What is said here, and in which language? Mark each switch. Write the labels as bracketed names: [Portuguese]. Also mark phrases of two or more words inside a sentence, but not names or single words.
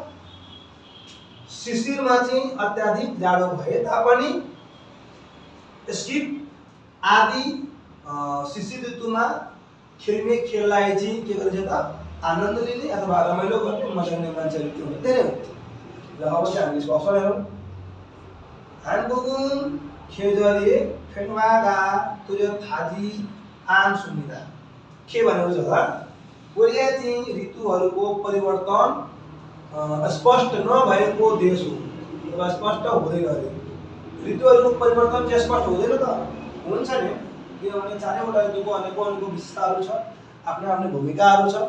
[Nepali] शिशिरमा चाहिँ अत्याधिक जाडो भए तापनि स्किट आदि शिशिर ऋतुमा खेल्ने खेललाई चाहिँ के गरिन्छ त आनन्द लिने अथवा रमाइलो गर्ने मजा लिने मान्छेहरू के हुन्छ धेरै हुन्छ। र अब चाहिँ हामी यसको अवसर हेरौँ। [Korean] 한국은 계절이 변화가 뚜렷하지 않습니다. [Nepali] के भनेको छ त कोरिया चाहिँ ऋतुहरूको परिवर्तन स्पष्ट नभएको देश हो अथवा स्पष्ट हुँदैन अरे। ऋतुहरूको परिवर्तन चाहिँ स्पष्ट हुँदैन त हुन्छ नि किनभने 4 वटा ऋतुको अनेकौं विशेषताहरू छ आफ्नै आफ्नै भूमिकाहरू छ।